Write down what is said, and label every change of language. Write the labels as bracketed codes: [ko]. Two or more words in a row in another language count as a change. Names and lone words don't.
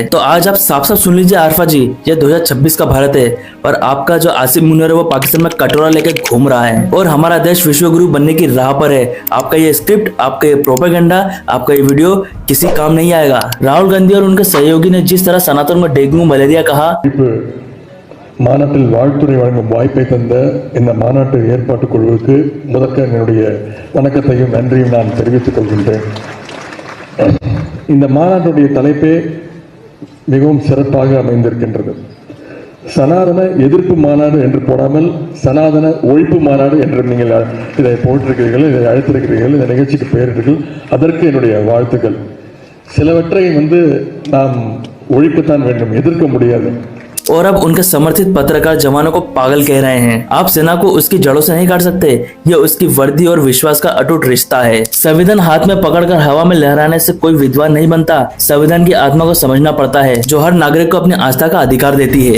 [hi] तो आज आप साफ साफ सुन लीजिए आरफा जी, यह 2026 का भारत है और आपका जो आसिम मुनीर है वो पाकिस्तान में कटोरा लेकर घूम रहा है और हमारा देश विश्व गुरु बनने की राह पर है। आपका ये स्क्रिप्ट, आपका ये प्रोपेगेंडा, आपका ये वीडियो किसी काम नहीं आएगा। राहुल गांधी और उनके सहयोगी ने जिस तरह सनातन में डेंगू मलेरिया कहा, [ta] மாநாட்டில் வாழ்த்துறை வழங்கும் வாய்ப்பை தந்த இந்த மாநாட்டு ஏற்பாட்டு குழுவுக்கு முதற்க என்னுடைய வணக்கத்தையும் நன்றியும் நான் தெரிவித்துக் கொள்கின்றேன். இந்த மாநாட்டுடைய தலைப்பே மிகவும் சிறப்பாக அமைந்திருக்கின்றது. சனாதன எதிர்ப்பு மாநாடு என்று போடாமல் சனாதன ஒழிப்பு மாநாடு என்று நீங்கள் இதை போட்டிருக்கிறீர்கள், இதை அழைத்திருக்கிறீர்கள், இந்த நிகழ்ச்சிக்கு பெயரிட்டீர்கள். அதற்கு என்னுடைய வாழ்த்துக்கள். சிலவற்றை நாம் ஒழிக்கத்தான் வேண்டும், எதிர்க்க முடியாது. [hi] और अब उनके समर्थित पत्रकार जवानों को पागल कह रहे हैं। आप सेना को उसकी जड़ों से नहीं काट सकते, यह उसकी वर्दी और विश्वास का अटूट रिश्ता है। संविधान हाथ में पकड़कर हवा में लहराने से कोई विद्वान नहीं बनता। संविधान की आत्मा को समझना पड़ता है, जो हर नागरिक को अपनी आस्था का अधिकार देती है।